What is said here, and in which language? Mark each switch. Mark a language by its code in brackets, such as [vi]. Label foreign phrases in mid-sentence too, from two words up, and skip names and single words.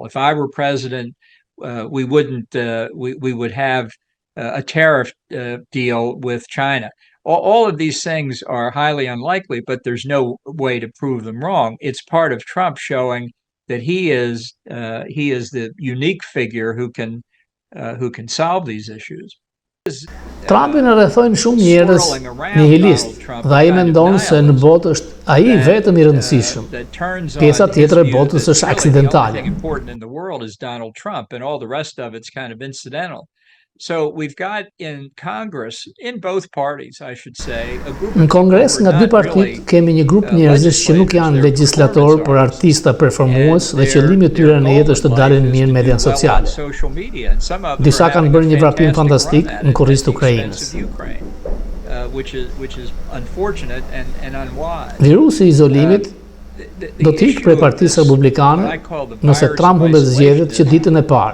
[en] If I were president, we would have a tariff deal with China. All of these things are highly unlikely, but there's no way to prove them wrong. It's part of Trump showing that he is the unique figure who can solve these issues. [sq] Trumpin e rrethojnë shumë njerëz nihilist, dhe ai mendon se në botë është ai vetëm i rëndësishëm. Pjesa tjetër e botës është aksidentale. [en] So we've got in Congress, in both parties, I should say, a group. [sq] Në Kongres nga dy partitë kemi një grup njerëzish që nuk janë legjislatorë, por artista performues dhe qëllimi i tyre në jetë është të dalin mirë në median sociale. Disa kanë bërë një vrapim fantastik në kurriz të Ukrainës. Virusi i izolimit do të ikë prej Partisë Republikane nëse Trump humbet zgjedhjet që ditën e parë.